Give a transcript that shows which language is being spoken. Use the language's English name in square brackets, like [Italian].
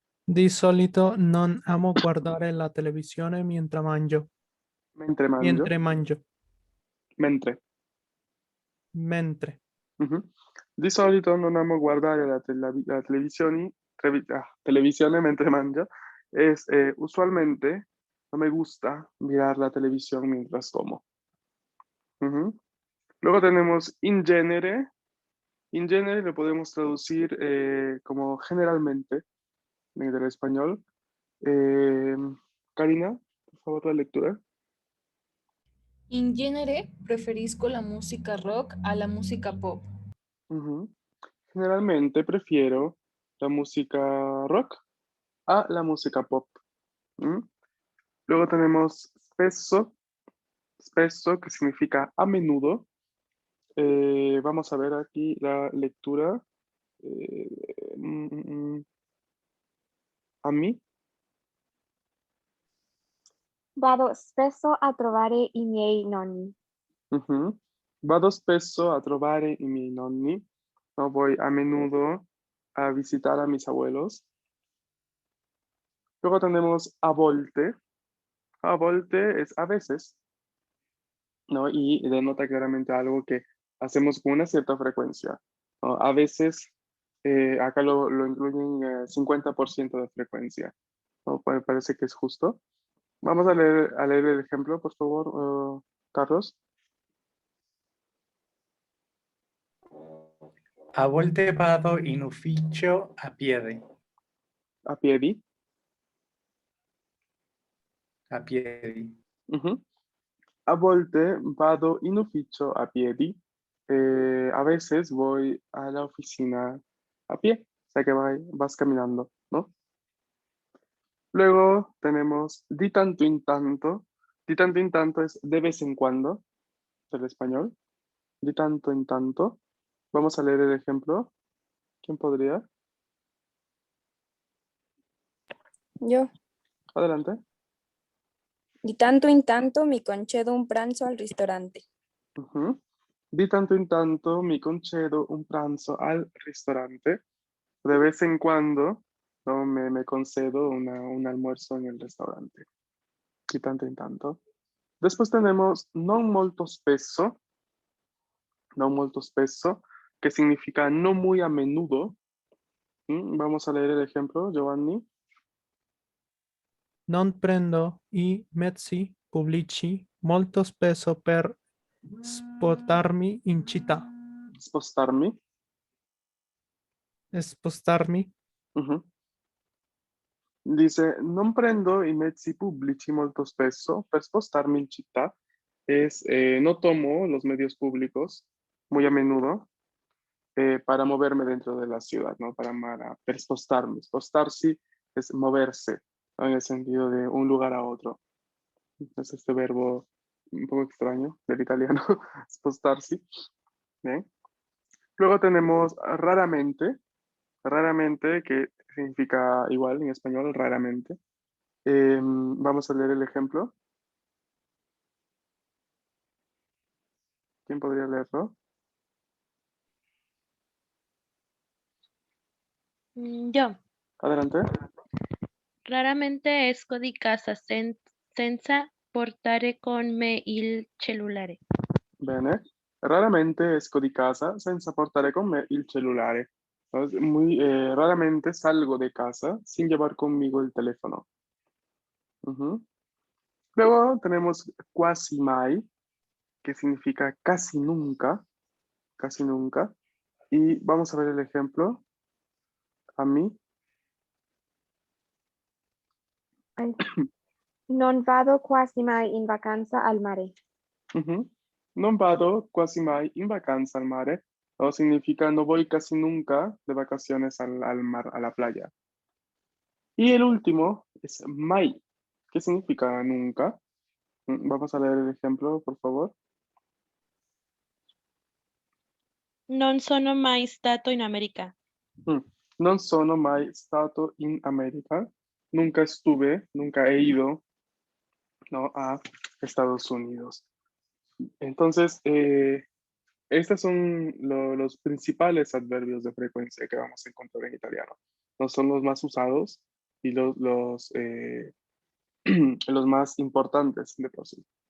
[Italian] Di solito non amo guardare la televisione mentre mangio. Mentre mangio. Mentre mangio. Mentre. Mentre. Mhm. Di solito non amo guardare la televisione, televisione mentre mangio. [Spanish] Usualmente no me gusta mirar la televisión mientras como. Ujú. Luego tenemos in genere. In genere lo podemos traducir como generalmente en el español. Eh, Karina, por favor, la lectura. [Italian] In genere, preferisco [Spanish] la música rock a la música pop. Ujú. Generalmente prefiero la música rock a la música pop. ¿Mm? Luego tenemos spesso, spesso que significa a menudo. Vamos a ver aquí la lectura. Eh, mm, mm, mm. A mí, [Italian] Vado spesso a trovare i miei nonni. ujú. Vado spesso a trovare i miei nonni. [Spanish] No, voy a menudo a visitar a mis abuelos. Luego tenemos a volte. A volte es a veces, ¿no? Y denota claramente algo que hacemos con una cierta frecuencia, ¿no? A veces, acá lo incluyen 50% de frecuencia, ¿no? Parece que es justo. Vamos a leer el ejemplo, por favor, Carlos. [Italian] A volte vado in ufficio a piedi. A piedi. A piedi. Ujú. A volte vado in ufficio a piedi. [Spanish] A veces voy a la oficina a pie, o sea que vas caminando, ¿no? Luego tenemos [Italian] di tanto in tanto. Di tanto in tanto [Spanish] es de vez en cuando, del español. Di tanto en tanto. Vamos a leer el ejemplo. ¿Quién podría? Yo, Adelante. [Italian] di tanto in tanto mi concedo un pranzo al ristorante. Ujú. Di tanto in tanto mi concedo un pranzo al ristorante. [Spanish] De vez en cuando, ¿no? Me concedo un almuerzo en el restaurante. [Italian] Di tanto in tanto. [Spanish] Después tenemos [Italian] non molto spesso. Non molto spesso, [Spanish] que significa no muy a menudo. Vamos a leer el ejemplo, Giovanni. [Italian] Non prendo i mezzi pubblici molto spesso per spostarmi in città. Spostarmi. Spostarmi. Ujú. Dice, non prendo i mezzi pubblici molto spesso per spostarmi in città. [Spanish] No tomo los medios públicos muy a menudo para moverme dentro de la ciudad, ¿no? [Italian] Per spostarmi. [Spanish] Spostarsi es moverse, ¿no? En el sentido de un lugar a otro. Es este verbo un poco extraño del italiano, spostarsi. ¿Bien? Luego tenemos raramente, raramente, que significa igual en español, raramente. Vamos a leer el ejemplo. ¿Quién podría leerlo? Yo. Adelante. [Italian] Raramente esco di casa senza portare con me il cellulare. Bene. Raramente esco di casa senza portare con me il cellulare. [Spanish] Entonces, raramente salgo de casa sin llevar conmigo el teléfono. Ujú. Luego tenemos [Italian] quasi mai, [Spanish] que significa casi nunca, casi nunca. Y vamos a ver el ejemplo. A mí, [Italian] Ay, non vado quasi mai in vacanza al mare. ujú. Non vado quasi mai in vacanza al mare. [Spanish] O significa no voy casi nunca de vacaciones al mar, a la playa. Y el último es mai, que significa nunca. Vamos a leer el ejemplo, por favor. [Italian] Non sono mai stato in America. Mm. Non sono mai stato in America. [Spanish] Nunca estuve, nunca he ido, ¿no?, a Estados Unidos. Entonces, estos son los principales adverbios de frecuencia que vamos a encontrar en italiano. No son los más usados y los más importantes de por sí.